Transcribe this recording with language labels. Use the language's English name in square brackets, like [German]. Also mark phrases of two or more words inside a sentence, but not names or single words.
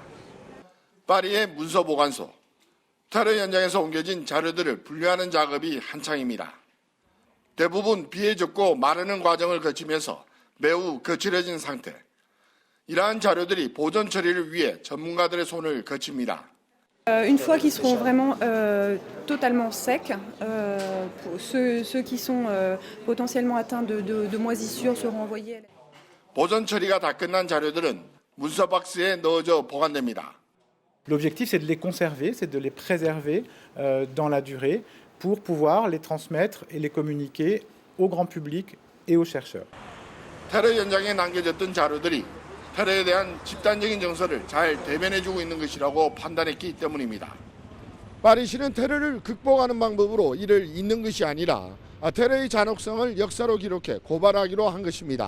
[Korean] 파리의 문서 보관소. 테러 현장에서 옮겨진 자료들을 분류하는 작업이 한창입니다. 대부분 비에 젖고 마르는 과정을 거치면서 매우 거칠어진 상태. 이러한 자료들이 보존 처리를 위해 전문가들의 손을 거칩니다. [French] Une fois qu'ils seront vraiment totalement secs, ceux qui sont potentiellement atteints de moisissures seront envoyés. [Korean] 보존 처리가 다 끝난 자료들은 문서 박스에 넣어져 보관됩니다. [French] L'objectif, c'est de les conserver, c'est de les préserver dans la durée pour pouvoir les transmettre et les communiquer au grand public et aux chercheurs. [Korean] 테러 현장에 남겨졌던 자료들이 테러에 대한 집단적인 정서를 잘 대변해주고 있는 것이라고 판단했기 때문입니다. 파리시는 테러를 극복하는 방법으로 이를 잊는 것이 아니라 테러의 잔혹성을 역사로 기록해 고발하기로 한 것입니다.